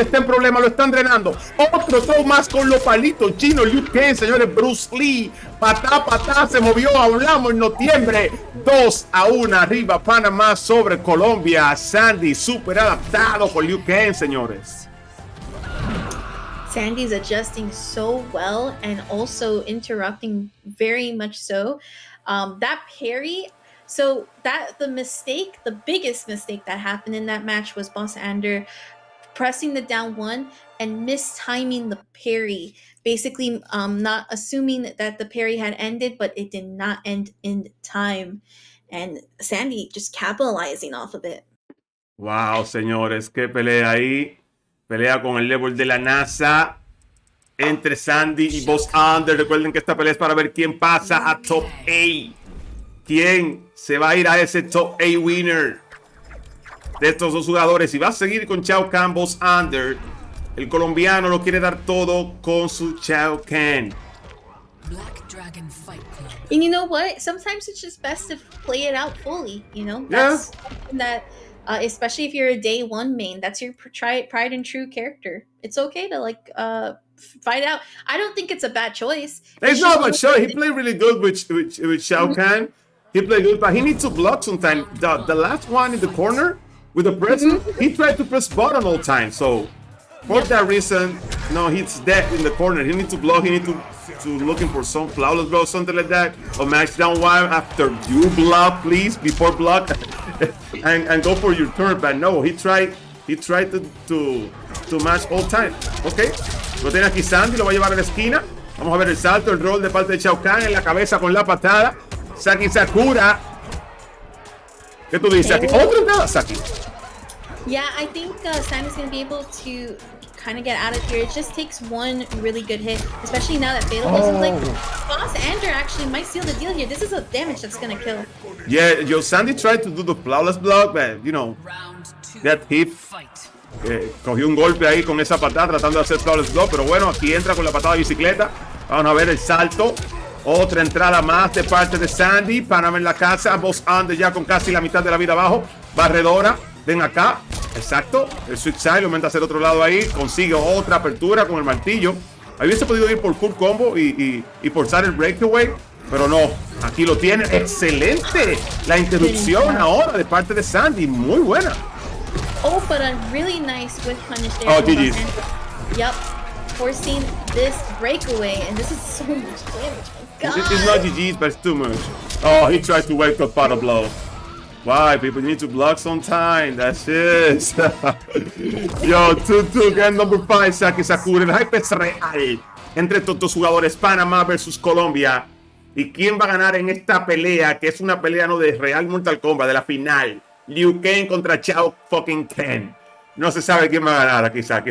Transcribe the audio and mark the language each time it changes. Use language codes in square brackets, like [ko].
[es] Está en problema, lo están drenando. Otro throw más con los palitos chinos. Liu Kang, señores. Bruce Lee. Patá. Se movió. Hablamos en noviembre. 2-1 arriba Panamá sobre Colombia. Sandy súper adaptado con Liu Kang, señores. [en] Sandy's adjusting so well and also interrupting very much so. That parry, so that the biggest mistake that happened in that match was Bossander pressing the down one and mistiming the parry. Basically, not assuming that the parry had ended, but it did not end in time. And Sandy just capitalizing off of it. [es] Wow, señores, qué pelea ahí. Pelea con el level de la NASA entre Sandy y Bossander. Recuerden que esta pelea es para ver quién pasa a Top 8. ¿Quién se va a ir a ese Top 8 winner de estos dos jugadores? Y va a seguir con Shao Kahn, Bossander. El colombiano lo quiere dar todo con su Shao Kahn. [en] Black Dragon Fight Club. And you know what? Sometimes it's just best to play it out fully, you know? Yeah. That's something that, especially if you're a day one main, that's your tried and true character. It's okay to, like, fight out. I don't think it's a bad choice. It's not a bad choice. He played really good with Shao Kahn. He played good, but he needs to block sometimes. The last one in the corner with the press, he tried to press button all time. So, for that reason, no, he's dead in the corner. He needs to block. He needs to looking for some flawless blow, something like that, or match down one after you block, please, before block, and go for your turn. But no, he tried to match all time. [es] Okay, lo tiene aquí Sandy, lo va a llevar a la esquina. Vamos a ver el salto, el roll de parte de Shao Kahn en la cabeza con la patada. Saki Sakura. ¿Qué tú dices aquí? Otra entrada, Saki. [en] Yeah, I think Sandy's going to be able to kind of get out of here. It just takes one really good hit, especially now that Fatal wasn't like Bossander actually might seal the deal here. This is a damage that's going to kill. Yeah, Sandy tried to do the flawless block, but you know, that hit. [es] Cogió un golpe ahí con esa patada tratando de hacer flawless block, pero bueno, aquí entra con la patada de bicicleta. Vamos a ver el salto. Otra entrada más de parte de Sandy. Panamá en la casa. Bossander ya con casi la mitad de la vida abajo. Barredora. Ven acá. Exacto. El switch side lo aumenta hacia el otro lado ahí. Consigue otra apertura con el martillo. Ahí hubiese podido ir por full combo y forzar el breakaway. Pero no. Aquí lo tiene. Excelente. La interrupción ahora de parte de Sandy. Muy buena. [en] Oh, but a really nice whip punish there. Oh, GG's. Yep. Forcing this breakaway. And this is so much damage. God. It's not GG's, but it's too much. Oh, he tried to wake up para blow. Why? People need to block some time. That's it. Yo, 2-2, game number 5, Saki Sakura. [es] El hype es real entre estos dos jugadores, Panamá versus Colombia. ¿Y quién va a ganar en esta pelea? Que es una pelea no de Real Mortal Kombat, de la final. Liu Kang contra Shao fucking Kahn. No se sabe quién va a ganar aquí, Saki.